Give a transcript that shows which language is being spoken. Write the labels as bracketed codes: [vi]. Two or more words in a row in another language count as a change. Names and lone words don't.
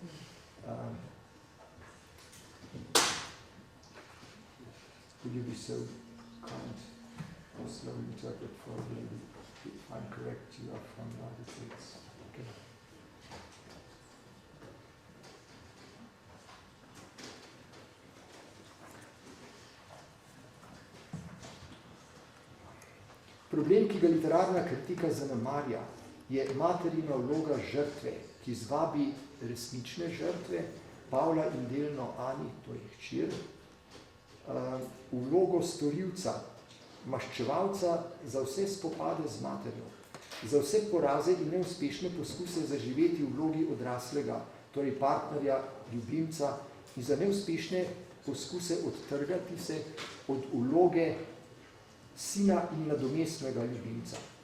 [en] Would you be so kind or slowly interpret for me if I'm correct? You are from the United States. Okay. [sl] Problem, ki ga literarna kritika zanemarja, je materina vloga žrtve, ki zvabi resnične žrtve, Pavla in delno Ani, to je hčer, vlogo storilca, maščevalca za vse spopade z materjo, za vse poraze in neuspešne poskuse zaživeti v vlogi odraslega, torej partnerja, ljubimca, in za neuspešne poskuse odtrgati se od vloge sina in nadomestnega ljubimca.